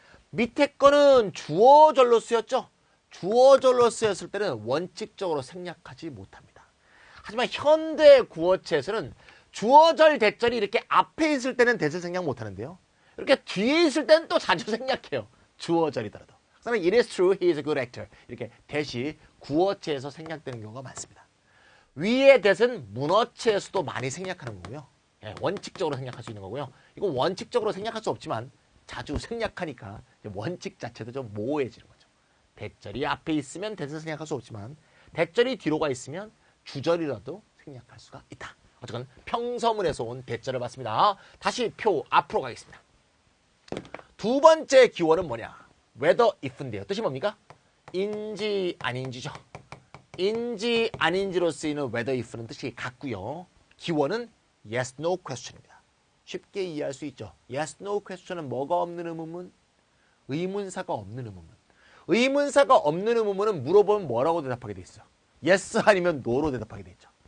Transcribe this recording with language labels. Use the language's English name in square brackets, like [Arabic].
[Korean] 밑에 거는 주어절로 쓰였죠. 주어절로 쓰였을 때는 원칙적으로 생략하지 못합니다. 하지만 현대 구어체에서는 주어절, 대절이 이렇게 앞에 있을 때는 대절 생략 못하는데요. 이렇게 뒤에 있을 때는 또 자주 생략해요. 주어절이더라도. 그래서 [English] it is true, he is a good actor. [Korean] 이렇게 that이 구어체에서 생략되는 경우가 많습니다. 위의 that은 문어체에서도 많이 생략하는 거고요. 예, 원칙적으로 생략할 수 있는 거고요. 이거 원칙적으로 생략할 수 없지만 자주 생략하니까 원칙 자체도 좀 모호해지는 거죠. 대절이 앞에 있으면 that을 생략할 수 없지만 대절이 뒤로가 있으면 주절이라도 생략할 수가 있다. 어쨌든 평서문에서 온 대절을 봤습니다. 다시 표 앞으로 가겠습니다. 두 번째 기원은 뭐냐? whether if인데요. 뜻이 뭡니까? 인지 아닌지죠. 인지 아닌지로 쓰이는 whether if는 뜻이 같고요. 기원은 yes, no question입니다. 쉽게 이해할 수 있죠. yes, no question은 뭐가 없는 의문문? 의문사가 없는 의문문. 의문사가 없는 의문문은 물어보면 뭐라고 대답하게 돼 있어요? yes 아니면 no로 대답하게 돼 있죠.